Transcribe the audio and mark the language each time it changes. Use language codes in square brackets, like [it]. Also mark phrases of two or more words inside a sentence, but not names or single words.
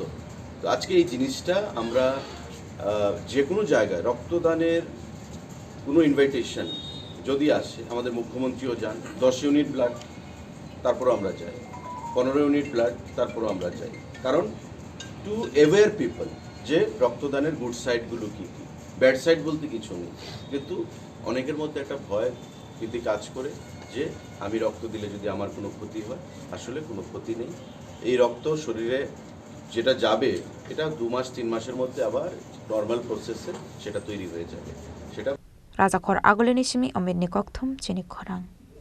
[bn] তো আজকে এই জিনিসটা আমরা যে কোনো জায়গায় রক্তদানের কোনো ইনভাইটেশন যদি আসে, আমাদের মুখ্যমন্ত্রীও যান, 10 [en] unit blood [bn] তারপরও আমরা যাই, 15 [en] unit blood [bn] তারপরও আমরা যাই, কারণ [en] to aware people [bn] যে রক্তদানের গুড সাইডগুলো কী কী, [en] bad side [bn] বলতে কিছু নেই, কিন্তু অনেকের মধ্যে একটা ভয় ভীতি কাজ করে যে আমি রক্ত দিলে যদি আমার কোনো ক্ষতি হয়। আসলে কোনো ক্ষতি নেই। এই রক্ত শরীরে যেটা যাবে এটা 2 মাস 3 মাসের মধ্যে আবার নর্মাল প্রসেসে সেটা তৈরি হয়ে যাবে। সেটা [trp] Raja khor aguleni simi omid ni kokthum chini khorang.